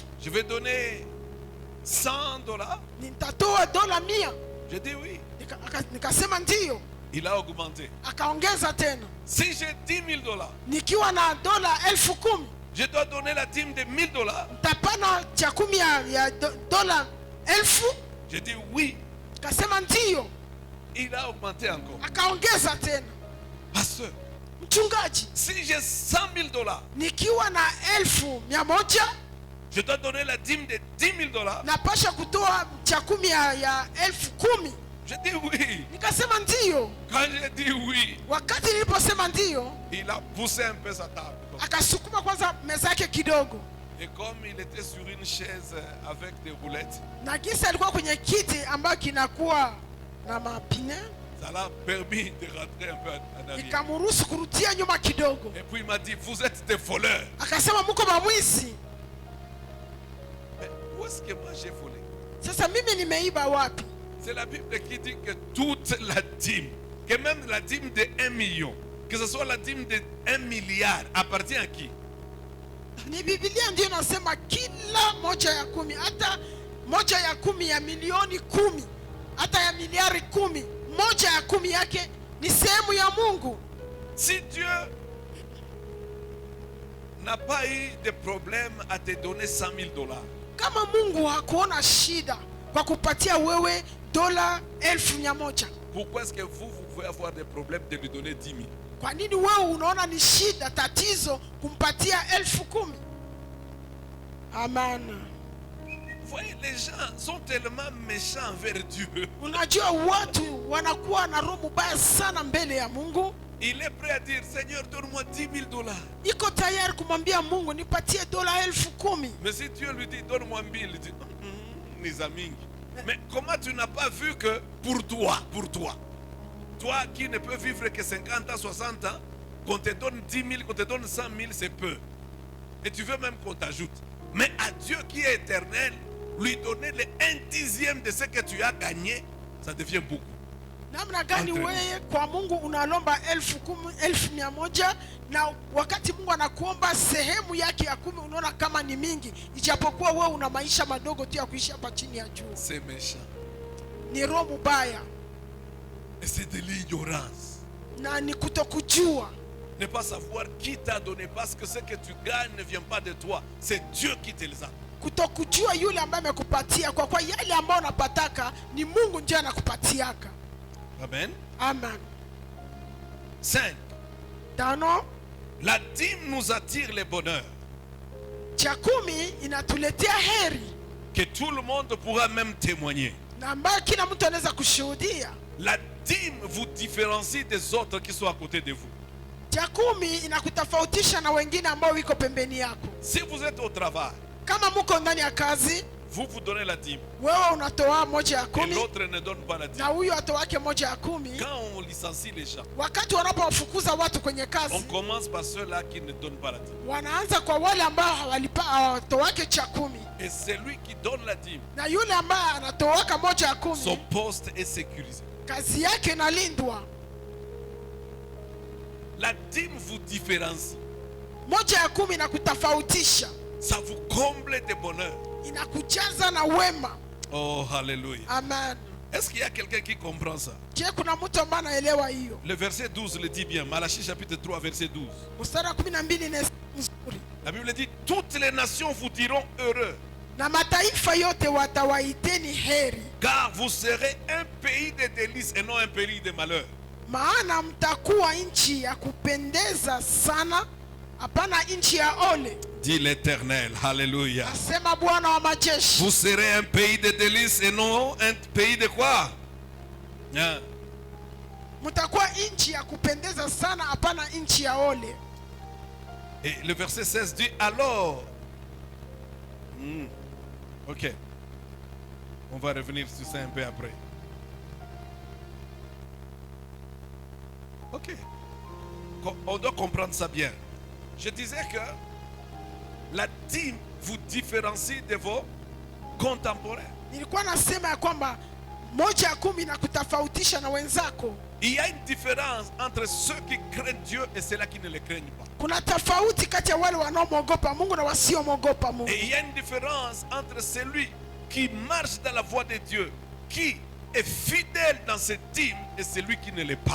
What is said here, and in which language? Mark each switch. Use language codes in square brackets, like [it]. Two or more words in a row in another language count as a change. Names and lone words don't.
[fr] je vais donner $100? [sw] nitatoa dola 100? [fr] Je dis oui. [sw] Nikasema ndiyo. [fr] Il a augmenté. [sw] Akaongeza tena, [fr] Si j'ai $10,000, [sw] nikiwa na dola 10,000 [fr] je dois donner la dîme de $1000? [sw] nitapana cha 10 ya dola 1000? [fr] Je dis oui. [sw] Akasema ndiyo. [fr] Il a augmenté encore. [sw] Akaongeza tena, [fr] Pasteur, [sw] mchungaji, [fr] si j'ai $100,000, [sw] nikiwa na 100,000 [fr] je dois donner la dîme de $10,000? [sw] napasha kutoa cha 10 ya 10,000? [fr] Je dis oui. [sw] Nikasema ndiyo. [fr] Quand j'ai dit oui, [sw] Wakati niliposema ndiyo, [fr] il a poussé un peu sa table. [sw] akasukuma kwanza meza yake kidogo, [fr] Et comme il était sur une chaise avec des roulettes, [sw] na gisi alikuwa kwenye kiti ambayo kinakuwa na mapine, [fr] ça l'a permis de rentrer un peu en arrière. [sw] ikamruhusu kurudia nyuma kidogo. [fr] Et puis il m'a dit, vous êtes des voleurs. [sw] Akasema muko mamwizi. [fr] Mais où est-ce que moi j'ai volé? [sw] Sasa mimi nimeiba wapi? [fr] C'est la Bible qui dit que toute la dîme, que même la dîme de 1 million, que ce soit la dîme de 1 milliard, appartient à qui? [sw] Ni Biblia ndio inasema kila moja ya 10, hata moja ya 10 ya milioni 10, hata ya miliari 10, moja ya 10 yake ni sehemu ya Mungu. [fr] Si Dieu n'a pas eu de problème à te donner $100,000, [sw] Kama Mungu hakuona shida kwa kupatia wewe dola 100,000, [fr] pourquoi est-ce que vous pouvez avoir des problèmes de lui donner 10 000? [sw] kwa nini wewe unaona ni shida, tatizo kumpatia 10,000? [fr] Amen. Vous voyez, les gens sont tellement méchants envers Dieu. [sw] Unajua watu wanakuwa na roho mbaya sana mbele ya Mungu. [fr] Il est prêt à dire, Seigneur, donne-moi $10,000. [sw] Iko tayari kumwambia Mungu nipatie dola 10,000. [fr] Mais si Dieu lui dit, donne-moi 1,000, il dit, mes amis. Mais comment tu n'as pas vu que pour toi, toi qui ne peux vivre que 50 ans, 60 ans, qu'on te donne 10 000, qu'on te donne 100 000, c'est peu. Et tu veux même qu'on t'ajoute. Mais à Dieu qui est éternel, lui donner le 1/10 de ce que tu as gagné, ça devient beaucoup. [sw] Namna gani wewe kwa Mungu unalomba 1,000 na wakati Mungu anakuomba sehemu yake ya 10 unaona kama ni mingi, ijapokuwa wewe una maisha madogo tu ya kuishi hapa chini ya jua. [fr] C'est méchant. [sw] Ni roho mbaya [fr] Et c'est de l'ignorance. [sw] na ni kutokujua. [fr] Ne pas savoir qui t'a donné, parce que ce que tu gagnes ne vient pas de toi, c'est Dieu qui te les a. [sw] Kutokujua yule ambaye amekupatia, kwa yale ambayo unapataka ni Mungu ndiye anakupatiaka. Amen. Amen. 5. Tano, [fr] La dîme nous attire le bonheur, [sw] cha 10 inatuletea heri [fr] que tout le monde pourra même témoigner. [sw] na ambayo kila mtu anaweza kushuhudia. [fr] La dîme vous différencie des autres qui sont à côté de vous. [sw] Cha kumi inakutofautisha na wengine ambao wiko pembeni yako. [fr] Si vous êtes au travail, [sw] Kama muko ndani ya kazi, [fr] vous vous donnez la dîme [sw] wewe unatoa moja ya [fr] et [sw] kumi [fr] l'autre ne donne pas la [sw] na [fr] dîme. [sw] huyu atoake moja ya kumi. [fr] Quand on licencie les gens, [sw] Wakati wanapowafukuza watu kwenye [fr] on [sw] kazi, [fr] commence par ceux-là qui ne donnent pas la dîme. [sw] wanaanza kwa wale ambao hawatoake cha kumi, [fr] Et celui qui donne la dîme, [sw] na yule ambaye anatoaka moja ya [fr] son [sw] kumi, [fr] poste est sécurisé. [sw] kazi yake inalindwa. [fr] La dîme vous différencie. [sw] Moja ya kumi inakutofautisha, [fr] Ça vous comble de bonheur. [sw] inakujaza na wema. [fr] Oh, alléluia. Amen. Est-ce qu'il y a quelqu'un qui comprend ça? [sw] Je, kuna mtu ambaye anaelewa hiyo? [fr] Le verset 12 le dit bien. Malachie chapitre 3, verset 12. [sw] Mstari wa 12 ni mzuri. [fr] La Bible dit, toutes les nations vous diront heureux, [sw] Na mataifa yote watawaiteni heri, [fr] car vous serez un pays de délices et non un pays de malheur. [sw] maana mtakuwa nchi ya kupendeza sana, hapana nchi ya ole, [fr] Dit l'Éternel. Alléluia. [sw] asema Bwana wa majeshi. [fr] Vous serez un pays de délices et non un pays de quoi? Hein? [sw] Mtakuwa nchi ya kupendeza sana, hapana nchi ya ole. [fr] Et le verset 16 dit, alors... Ok. On va revenir sur ça un peu après. Ok. On doit comprendre ça bien. Je disais que la dîme vous différencie de vos contemporains. [sw] Nilikuwa nasema ya kwamba moja ya kumi inakutofautisha na wenzako. [fr] Il y a une différence entre ceux qui craignent Dieu et ceux-là qui ne le craignent pas. [sw] Kuna tofauti kati ya wale wanaomwogopa Mungu na wasiomwogopa Mungu. [fr] Et il y a une différence entre celui qui marche dans la voie de Dieu, qui est fidèle dans ses dîmes, et celui qui ne l'est pas.